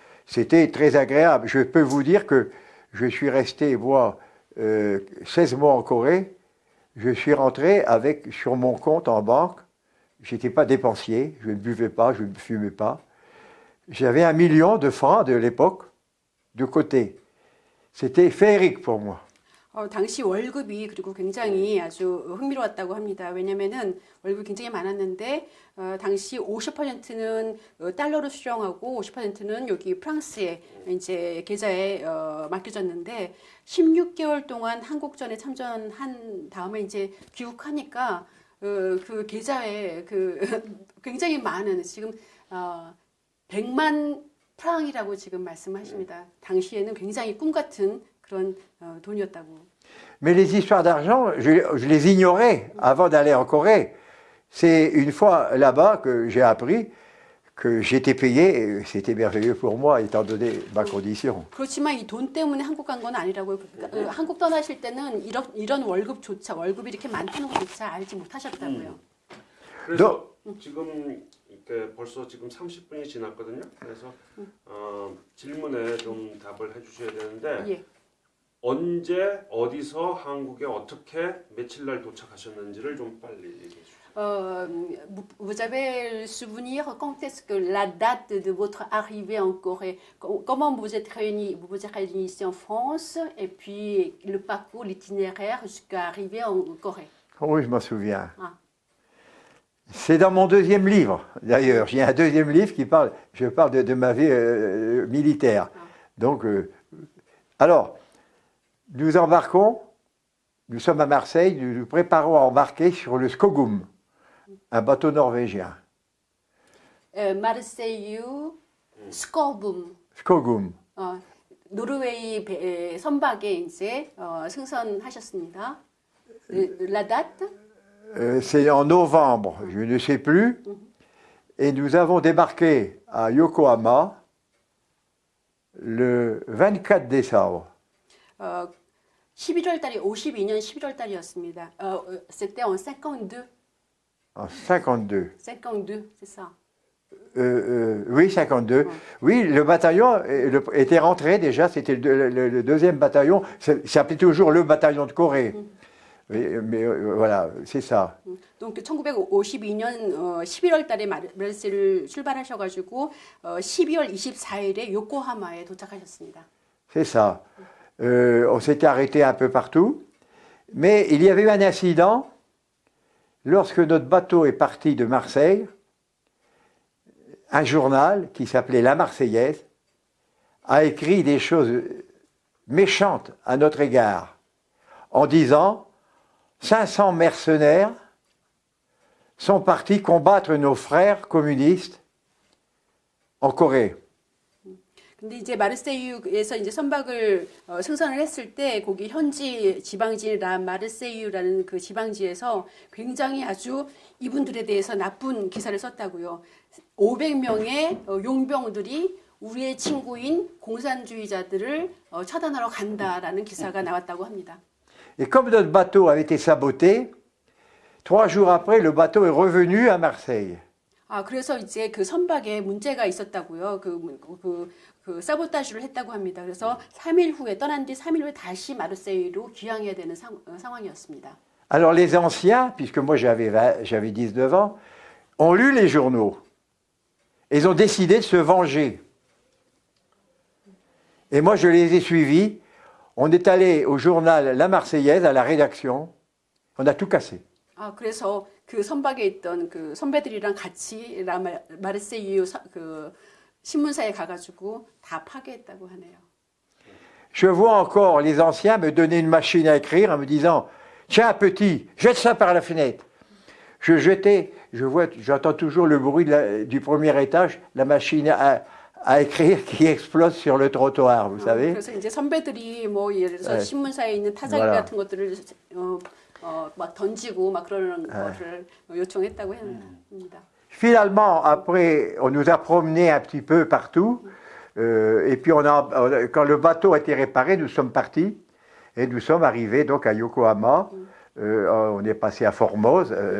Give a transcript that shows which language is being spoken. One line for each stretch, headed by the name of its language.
French: C'était très agréable. Je peux vous dire que je suis resté, moi, 16 mois en Corée. Je suis rentré sur mon compte en banque. Je n'étais pas dépensier, je ne buvais pas, je ne fumais pas. J'avais 1 million de francs de l'époque de côté. C'était féerique pour moi.
Korean: 당시 월급이 그리고 굉장히 아주 흥미로웠다고 합니다. 왜냐면은 월급이 굉장히 많았는데 당시 50%는 달러로 수령하고 50%는 여기 프랑스의 이제 계좌에 맡겨졌는데 16개월 동안 한국전에 참전한 다음에 이제 귀국하니까 그 계좌에 굉장히 많은 지금 100만 프랑이라고 지금 말씀하십니다. 당시에는 굉장히 꿈 같은 그런 돈이었다고.
French: Mais les histoires d'argent, je les ignorais avant d'aller en Corée. C'est une fois là-bas que j'ai appris que j'étais payé, et c'était merveilleux pour moi, étant donné ma condition.
Korean: 그렇지만 이 돈 때문에 한국 간 건 아니라고요. 한국 떠나실 때는 이런 월급이 이렇게 많다는 것조차 알지 못하셨다고요. 그래서 지금 이렇게 벌써 지금 30분이 지났거든요. 그래서 질문에 좀 답을 해주셔야 되는데 예. 언제 어디서 한국에 어떻게 며칠 날 도착하셨는지를 좀 빨리 얘기해 주세요.
French: vous avez le souvenir quand est-ce que la date de votre arrivée en Corée, comment vous êtes réunis ici en France et puis le parcours, l'itinéraire jusqu'à arriver en Corée? Oui, je m'en souviens. Ah. C'est dans mon deuxième livre, d'ailleurs. J'ai un deuxième livre je parle de ma vie militaire. Ah. Donc, alors, nous embarquons, nous sommes à Marseille, nous nous préparons à embarquer sur le Skogum, un bateau norvégien.
Korean: 마르세유 스코붐
French: Skogum.
Korean: 노르웨이 선박에 이제 승선하셨습니다.
French: La date? C'est en novembre, je ne sais plus, et nous avons débarqué à Yokohama le 24 décembre.
Korean: 11월 달이 52년 11월 달이었습니다.
French: C'était en 52. En 52. 52, c'est ça. Oui, 52. Oui, le bataillon était rentré déjà, c'était le deuxième bataillon, ça s'appelait toujours le bataillon de Corée. Mais voilà, c'est ça.
Korean: Donc 1952년 11월 달에 마르세유를 출발하셔가지고 12월 24일에 요코하마에 도착하셨습니다.
French: C'est ça. On s'était arrêté un peu partout, mais il y avait eu un incident. Lorsque notre bateau est parti de Marseille, un journal qui s'appelait La Marseillaise a écrit des choses méchantes à notre égard, en disant 500 mercenaires sont partis combattre nos frères communistes en Corée.
Korean: 근데 이제 마르세유에서 이제 선박을 승선을 했을 때 거기 현지 지방지 마르세유라는 그 지방지에서 굉장히 아주 이분들에 대해서 나쁜 기사를 썼다고요. 500명의 용병들이 우리의 친구인 공산주의자들을 처단하러 간다라는 기사가 나왔다고 합니다.
French: Et comme notre bateau avait été saboté, 3 jours après, le bateau est revenu à Marseille.
Korean: 그래서 이제 그 선박에 문제가 있었다고요. 그 사보타주를 했다고 합니다. 그래서 3일 후에 떠난 뒤 3일 후에 다시 마르세유로 귀향해야 되는 상황이었습니다.
French: Alors les anciens, puisque moi j'avais 19 ans, ont lu les journaux. Ils ont décidé de se venger. Et moi je les ai suivis. On est allé au journal La Marseillaise, à la rédaction. On a tout cassé.
Korean: 그래서 그 선박에 있던 그 선배들이랑 같이 마르세유 그 신문사에 가가지고 다 파괴했다고 하네요.
French: Je vois encore les anciens me donner une machine à écrire en me disant « Tiens, petit, jette ça par la fenêtre ». Je jetais, j'entends toujours le bruit du premier étage, la machine à écrire qui explose sur le trottoir, vous savez.
Korean: 그래서 이제 선배들이 뭐 예를 들어서 신문사에 있는 타자기
French: Voilà.
Korean: 같은 것들을 막 던지고 막 그러는 거를 요청했다고 합니다.
French: Finalement, après, on nous a promenés un petit peu partout. Et puis, quand le bateau a été réparé, nous sommes partis. Et nous sommes arrivés donc à Yokohama. On est passé à Formose.